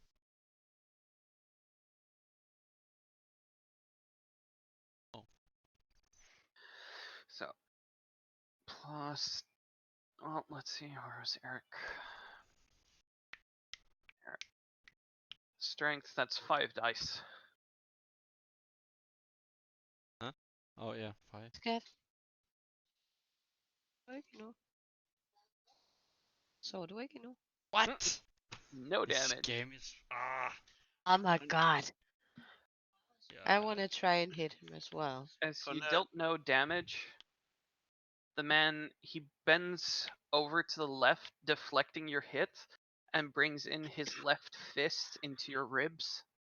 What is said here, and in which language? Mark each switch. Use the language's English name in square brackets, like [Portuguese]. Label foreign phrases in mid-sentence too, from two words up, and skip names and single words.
[English] So plus. Well, let's see. Where is Eric? Eric. Strength. That's 5 dice. Oh yeah, 5. Scared. [Danish] Så du ikke nu? [English] What? No This damage. game is Oh my god. I yeah. want to try and hit him as well. As For you now- dealt no damage, the man he bends over to the left, deflecting your hit, and brings in his left fist into your ribs.